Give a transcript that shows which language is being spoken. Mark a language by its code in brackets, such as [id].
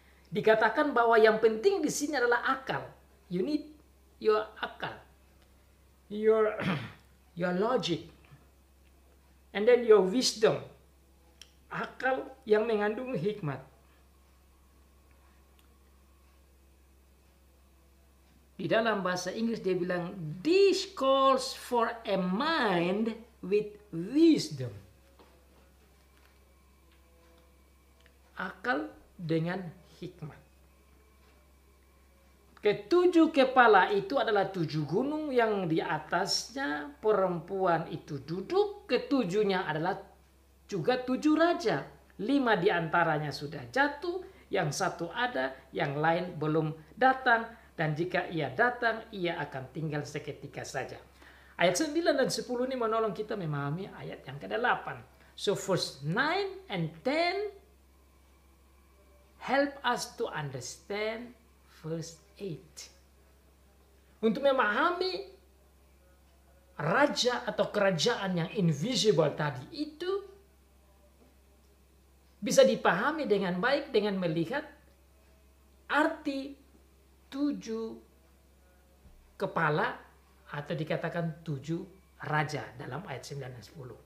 [id] Dikatakan bahwa yang penting di sini adalah akal. [en] You need your akal. Your logic. And then your wisdom, [id] akal yang mengandung hikmat. Di dalam bahasa Inggris dia bilang, [en] this calls for a mind with wisdom. [id] Akal dengan hikmat. Ketujuh kepala itu adalah 7 gunung yang di atasnya perempuan itu duduk. Ketujuhnya adalah juga 7 raja. 5 diantaranya sudah jatuh, yang 1 ada, yang lain belum datang. Dan jika ia datang, ia akan tinggal seketika saja. Ayat 9 dan 10 ini menolong kita memahami ayat yang ke-8. [en] So verse 9 and 10 help us to understand verse 8. [id] Untuk memahami raja atau kerajaan yang invisible tadi itu bisa dipahami dengan baik dengan melihat arti 7 kepala atau dikatakan 7 raja dalam ayat 9 dan 10.